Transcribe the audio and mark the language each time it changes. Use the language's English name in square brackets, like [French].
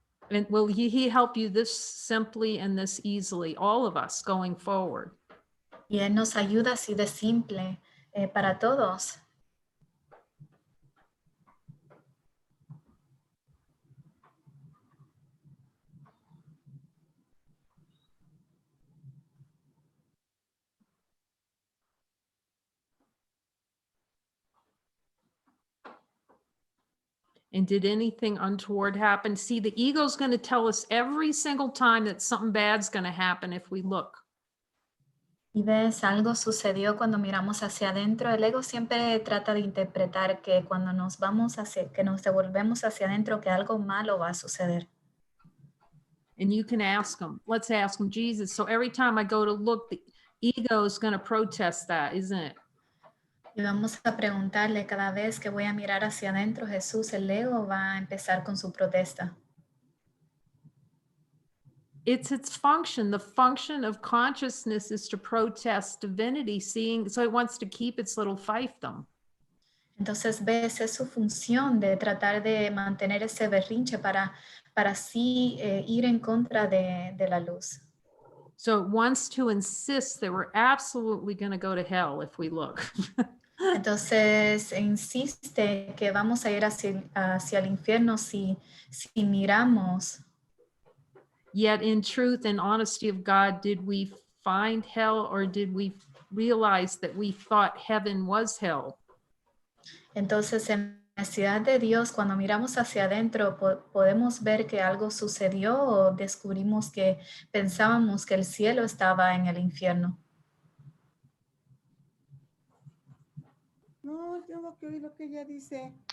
[English] And will he help you this simply and this easily, all of us going forward? [Spanish] Y Él nos ayuda así de simple para todos. [English] And did anything untoward happen? See, the ego's going to tell us every single time that something bad's going to happen if we look. [Spanish] Y ves, algo sucedió cuando miramos hacia adentro. El ego siempre trata de interpretar que cuando nos devolvemos hacia adentro, que algo malo va a suceder. [English] And you can ask him, let's ask him, Jesus. So every time I go to look, the ego is going to protest that, isn't it? [Spanish] Y vamos a preguntarle cada vez que voy a mirar hacia adentro, Jesús, el ego va a empezar con su protesta. [English] It's its function. The function of consciousness is to protest divinity, so it wants to keep its little fiefdom. [Spanish] Entonces, ves, es su función de tratar de mantener ese berrinche para así ir en contra de la luz. [English] So it wants to insist that we're absolutely going to go to hell if we look. [Spanish] Entonces, insiste que vamos a ir hacia el infierno si miramos. [English] Yet in truth and honesty of God, did we find hell, or did we realize that we thought heaven was hell? [Spanish] Entonces, en la ciudad de Dios, cuando miramos hacia adentro, podemos ver que algo sucedió o descubrimos que pensábamos que el cielo estaba en el infierno. No, tengo que oír lo que ella dice.